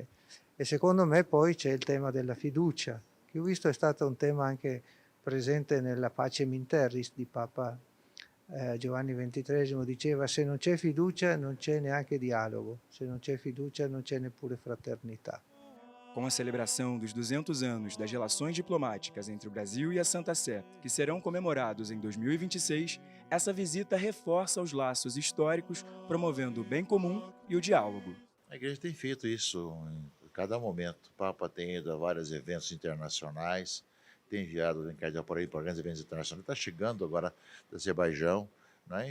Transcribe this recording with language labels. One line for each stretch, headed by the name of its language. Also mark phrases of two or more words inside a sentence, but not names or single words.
Italian: E secondo me poi c'è il tema della fiducia, che ho visto è stato un tema anche presente nella Pacem in Terris di Papa Giovanni XXIII, diceva: se non c'è fiducia non c'è neanche dialogo, se non c'è fiducia non c'è neppure fraternità.
Portuguese: Com a celebração dos 200 anos das relações diplomáticas entre o Brasil e a Santa Sé, que serão comemorados em 2026, essa visita reforça os laços históricos, promovendo o bem comum e o diálogo. A igreja tem feito isso em cada momento. O Papa tem ido a vários eventos internacionais, tem enviado o cardeal Parolin para grandes eventos internacionais, está chegando agora do Azerbaijão, né?